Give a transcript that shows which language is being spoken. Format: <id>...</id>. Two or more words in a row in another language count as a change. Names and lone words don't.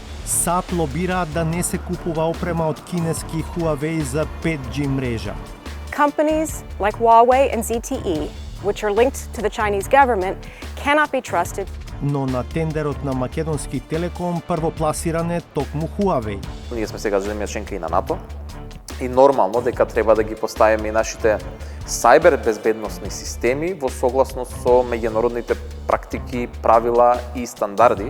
<mk>САД лобираат да не се купува опрема од кинески Huawei за 5G мрежа.</mk> <en>Companies like Huawei and ZTE, which are linked to the Chinese government, cannot be trusted.</en> <mk>Но на тендерот на Македонски Телеком првопласиран е токму Huawei. Ние сме сега земја членка и на НАТО и нормално дека треба да ги поставиме и нашите сајбер безбедносни системи во согласност со меѓународните практики, правила и стандарди.</mk>